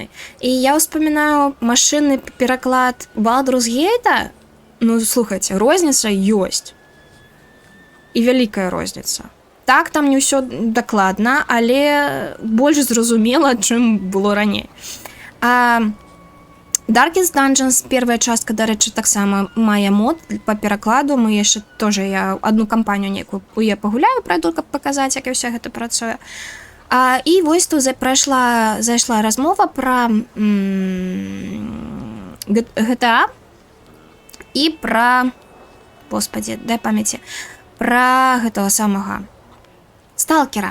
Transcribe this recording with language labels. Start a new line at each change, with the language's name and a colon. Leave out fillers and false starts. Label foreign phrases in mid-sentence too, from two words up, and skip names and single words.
Belarusian: І я ўспамінаю машынны пераклад Балдурс Гейта, ну, слухайце, розніца ёсць. І вялікая розніца. Так, там не ўсё дакладна, але больш зразумела, чым было раней. Darkest Dungeons, первая частка, дарэчы, таксама мае мод па перакладу. Мы яшчэ тоже, я одну кампанію нейкую я пагуляю, прайду, каб паказаць, як і ўсё гэта працуе. І вось тут зайшла размова пра GTA і пра, господи, дай памяці, пра гэтага самага Сталкера.